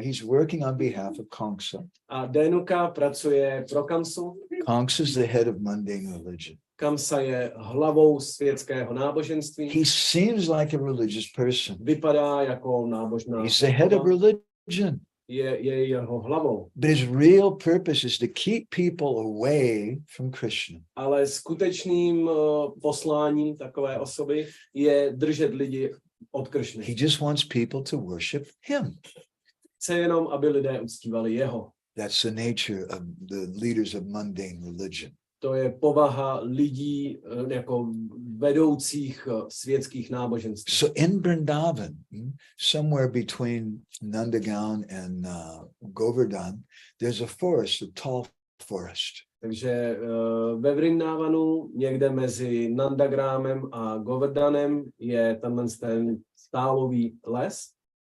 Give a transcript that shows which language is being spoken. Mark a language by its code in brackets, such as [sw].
[en] He's working on behalf of Kamsa. [cs] A Dhanuka pracuje pro Kamsu. [en] Kamsa is the head of mundane religion. [cs] Kamsa je hlavou světského náboženství. [en] He seems like a religious person. [cs] Vypadá jako nábožná. [en] He's the head of religion. [cs] Je jeho hlavou. [en] But his real purpose is to keep people away from Krishna. [cs] Ale skutečným posláním takové osoby je držet lidi od Kršny. [en] He just wants people to worship him. [cs] Chce jenom, aby lidé uctívali jeho. [en] That's the nature of the leaders of mundane religion. [cs] To je povaha lidí jako vedoucích světských náboženství. [en] So in Vrindavan, somewhere between Nandagaon and Govardhan, there's a forest, a tall forest. [cs] Takže ve Vrindavanu, někde mezi Nandagramem a Govardhanem, je ten stálový les.